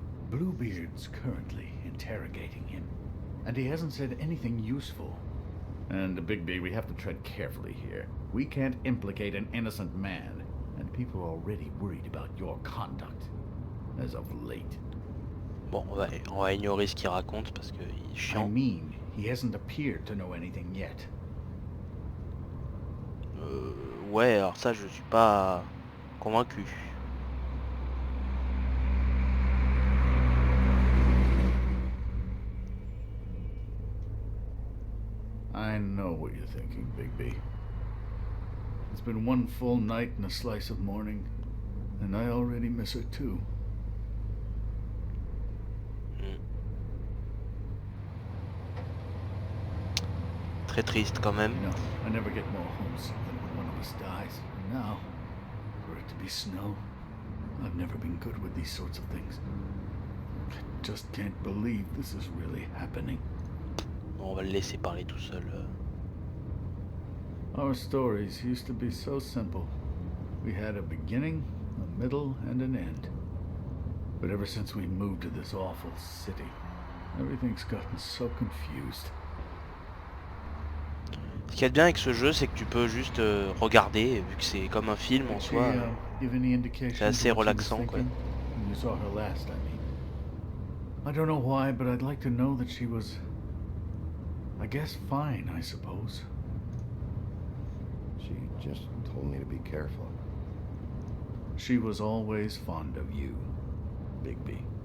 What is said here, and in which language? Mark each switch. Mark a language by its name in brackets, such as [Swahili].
[English] Bluebeard's currently interrogating him, and he hasn't said anything useful. And Bigby, we have to tread carefully here. We can't implicate an innocent man, and people are already worried about your conduct, as of late. [French] Bon, on va ignorer ce qu'il raconte parce que il est [English] I [French] chiant. [English] mean, he hasn't appeared to know anything yet. [French] Ouais, alors ça je suis pas convaincu. [English] I know what you're thinking, Bigby. It's been one full night and a slice of morning, and I already miss her too. [French] Très triste quand même. [English] You know, I never get more homesick than when one of us dies. And now, for it to be snow, I've never been good with these sorts of things. I just can't believe this is really happening. [French] Bon, on va le laisser parler tout seul. [English] Our stories used to be so simple. We had a beginning, a middle, and an end. But ever since we moved to this awful city, everything's gotten so confused. [French] Ce qu'il y a de bien avec ce jeu, c'est que tu peux juste regarder, vu que c'est comme un film en soi. C'est assez relaxant, quoi. [English] You saw her last, I mean. I don't know why, but I'd like to know that she was, I guess, fine, I suppose. She just told me to be careful. She was always fond of you, Bigby.